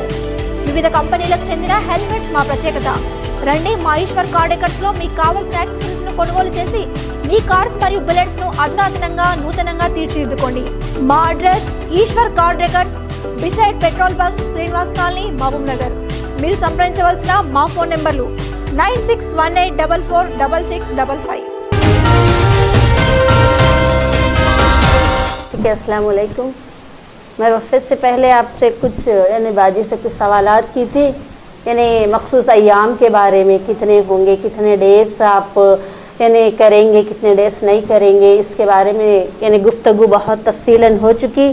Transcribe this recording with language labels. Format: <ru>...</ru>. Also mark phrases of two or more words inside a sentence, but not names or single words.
<te>వివిధ కంపెనీలకు చెందిన హెల్మెట్స్ మా ప్రత్యేకత. రండి, మా ఈశ్వర్ కార్ డెకర్స్ లో మీకు కావాల్సిన యాక్సెసరీస్ ను కొనుగోలు చేసి మీ కార్స్ మరియు బుల్లెట్స్ ను అధునాతనంగా నూతనంగా తీర్చిదిద్దుకోండి. మా అడ్రస్ ఈశ్వర్ కార్ డెకర్స్,</te> <en>beside petrol bunk,</en> <te>శ్రీనివాస్ కాలనీ, మహబూబ్ నగర్. మీరు సంప్రదించవలసిన మా ఫోన్ నెంబర్లు 9618446655.</te> <ur>السلام علیکم. میں وفد سے پہلے آپ سے کچھ یعنی باجی سے کچھ سوالات کی تھی، یعنی مخصوص ایام کے بارے میں، کتنے ہوں گے، کتنے ڈیز آپ یعنی کریں گے، کتنے ڈیز نہیں کریں گے، اس کے بارے میں یعنی گفتگو بہت تفصیلاً ہو چکی.</ur>